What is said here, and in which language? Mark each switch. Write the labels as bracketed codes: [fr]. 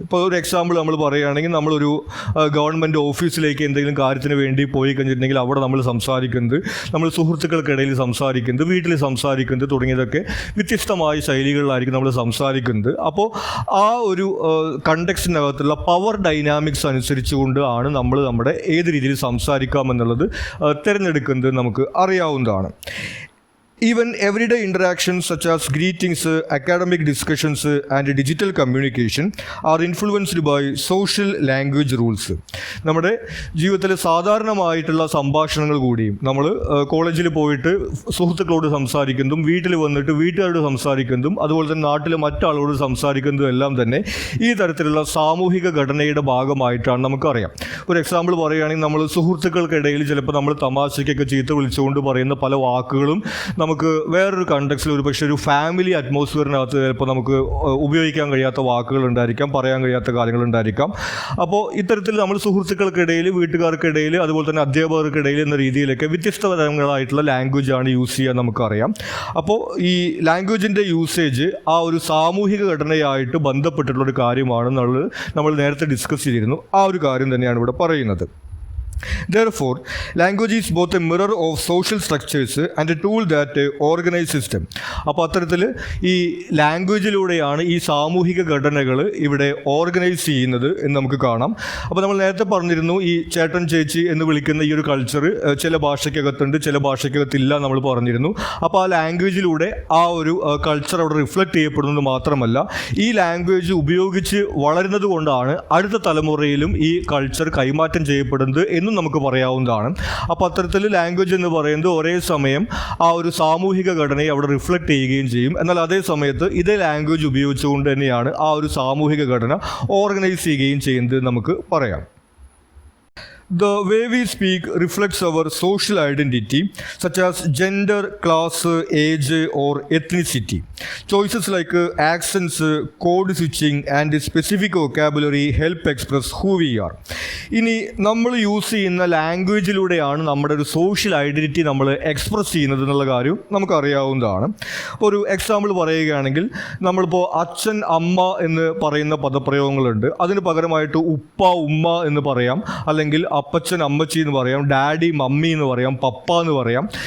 [ml] ഇപ്പോൾ ഒരു എക്സാമ്പിൾ നമ്മൾ പറയുകയാണെങ്കിൽ, നമ്മളൊരു ഗവൺമെൻറ് ഓഫീസിലേക്ക് എന്തെങ്കിലും കാര്യത്തിന് വേണ്ടി പോയി കഴിഞ്ഞിട്ടുണ്ടെങ്കിൽ അവിടെ നമ്മൾ സംസാരിക്കുന്നത്, നമ്മൾ സുഹൃത്തുക്കൾക്കിടയിൽ സംസാരിക്കുന്നത്, വീട്ടിൽ സംസാരിക്കുന്നത് തുടങ്ങിയതൊക്കെ വ്യത്യസ്തമായ ശൈലികളിലായിരിക്കും നമ്മൾ സംസാരിക്കുന്നത്. അപ്പോൾ ആ ഒരു കണ്ടെക്സ്റ്റിനകത്തുള്ള പവർ ഡൈനാമിക്സ് അനുസരിച്ചുകൊണ്ട് ആണ് നമ്മൾ നമ്മുടെ ഏത് രീതിയിൽ സംസാരിക്കാം എന്നുള്ളത് തിരഞ്ഞെടുക്കുന്നത് നമുക്ക് അറിയാവുന്നതാണ്. [en] Even everyday interactions such as greetings, academic discussions and digital communication are influenced by social language rules. [ml] നമ്മുടെ ജീവിതത്തിൽ സാധാരണമായിട്ടുള്ള സംഭാഷണങ്ങൾ കൂടിയും, നമ്മൾ കോളേജിൽ പോയിട്ട് സുഹൃത്തുക്കളോട് സംസാരിക്കുന്നതും വീട്ടിൽ വന്നിട്ട് വീട്ടുകാരോട് സംസാരിക്കുന്നതും അതുപോലെ തന്നെ നാട്ടിലെ മറ്റാളോട് സംസാരിക്കുന്നതും എല്ലാം തന്നെ ഈ തരത്തിലുള്ള സാമൂഹിക ഘടനയുടെ ഭാഗമായിട്ടാണ് നമുക്കറിയാം. ഒരു എക്സാമ്പിൾ പറയുകയാണെങ്കിൽ, നമ്മൾ സുഹൃത്തുക്കൾക്കിടയിൽ ചിലപ്പോൾ നമ്മൾ തമാശയ്ക്കൊക്കെ ചീത്ത വിളിച്ചുകൊണ്ട് പറയുന്ന പല വാക്കുകളും നമുക്ക് വേറൊരു കണ്ടക്സ്റ്റിൽ ഒരു പക്ഷേ ഒരു ഫാമിലി അറ്റ്മോസ്ഫിയറിനകത്ത് ചിലപ്പോൾ നമുക്ക് ഉപയോഗിക്കാൻ കഴിയാത്ത വാക്കുകൾ ഉണ്ടായിരിക്കാം, പറയാൻ കഴിയാത്ത കാര്യങ്ങളുണ്ടായിരിക്കാം. അപ്പോൾ ഇത്തരത്തിൽ നമ്മൾ സുഹൃത്തുക്കൾക്കിടയിൽ, വീട്ടുകാർക്കിടയിൽ, അതുപോലെ തന്നെ അധ്യാപകർക്കിടയിൽ എന്ന രീതിയിലൊക്കെ വ്യത്യസ്ത തരങ്ങളായിട്ടുള്ള ലാംഗ്വേജാണ് യൂസ് ചെയ്യാൻ നമുക്കറിയാം. അപ്പോൾ ഈ ലാംഗ്വേജിൻ്റെ യൂസേജ് ആ ഒരു സാമൂഹിക ഘടനയായിട്ട് ബന്ധപ്പെട്ടിട്ടുള്ളൊരു കാര്യമാണ് നമ്മൾ നേരത്തെ ഡിസ്കസ് ചെയ്തിരുന്നു. ആ ഒരു കാര്യം തന്നെയാണ് ഇവിടെ പറയുന്നത്. [en] Therefore, language is both a mirror of social structures and a tool that organize system. [ml] അപ്പോൾ അത്തരത്തിൽ ഈ ലാംഗ്വേജിലൂടെയാണ് ഈ സാമൂഹിക ഘടനകൾ ഇവിടെ ഓർഗനൈസ് ചെയ്യുന്നത് എന്ന് നമുക്ക് കാണാം. അപ്പോൾ നമ്മൾ നേരത്തെ പറഞ്ഞിരുന്നു, ഈ ചേട്ടൻ, ചേച്ചി എന്ന് വിളിക്കുന്ന ഈ ഒരു കൾച്ചർ ചില ഭാഷയ്ക്കകത്തുണ്ട്, ചില ഭാഷയ്ക്കകത്തില്ല നമ്മൾ പറഞ്ഞിരുന്നു. അപ്പോൾ ആ ലാംഗ്വേജിലൂടെ ആ ഒരു കൾച്ചർ അവിടെ റിഫ്ലക്റ്റ് ചെയ്യപ്പെടുന്നത് മാത്രമല്ല, ഈ ലാംഗ്വേജ് ഉപയോഗിച്ച് വളരുന്നത് കൊണ്ടാണ് അടുത്ത തലമുറയിലും ഈ കൾച്ചർ കൈമാറ്റം ചെയ്യപ്പെടുന്നത് എന്നും നമുക്ക് പറയാവുന്നതാണ്. അപ്പോൾ അത്തരത്തിൽ ലാംഗ്വേജ് എന്ന് പറയുന്നത് ഒരേ സമയം ആ ഒരു സാമൂഹിക ഘടനയെ അവിടെ റിഫ്ലക്റ്റ് ചെയ്യുകയും ചെയ്യും. എന്നാൽ അതേ സമയത്ത് ഇതേ ലാംഗ്വേജ് ഉപയോഗിച്ചുകൊണ്ട് തന്നെയാണ് ആ ഒരു സാമൂഹിക ഘടന ഓർഗനൈസ് ചെയ്യുകയും ചെയ്യുന്നത് നമുക്ക് പറയാം. [en] The way we speak reflects our social identity, such as gender, class, age, or ethnicity. Choices like accents, code switching, and specific vocabulary help express who we are. [ml] ഇനി നമ്മൾ യൂസ് ചെയ്യുന്ന ലാംഗ്വേജിലൂടെയാണ് നമ്മുടെ ഒരു സോഷ്യൽ ഐഡൻറ്റിറ്റി നമ്മൾ express ചെയ്യുന്നത് എന്നുള്ള കാര്യം നമുക്കറിയാവുന്നതാണ്. ഒരു എക്സാമ്പിൾ പറയുകയാണെങ്കിൽ, നമ്മളിപ്പോൾ അച്ഛൻ, അമ്മ എന്ന് പറയുന്ന പദപ്രയോഗങ്ങളുണ്ട്. അതിന് പകരമായിട്ട് ഉപ്പ, ഉമ്മ എന്ന് പറയാം, അല്ലെങ്കിൽ അപ്പച്ചൻ, അമ്മച്ചി എന്ന് പറയാം, ഡാഡി, മമ്മി എന്ന് പറയാം, പപ്പ എന്ന് പറയാം.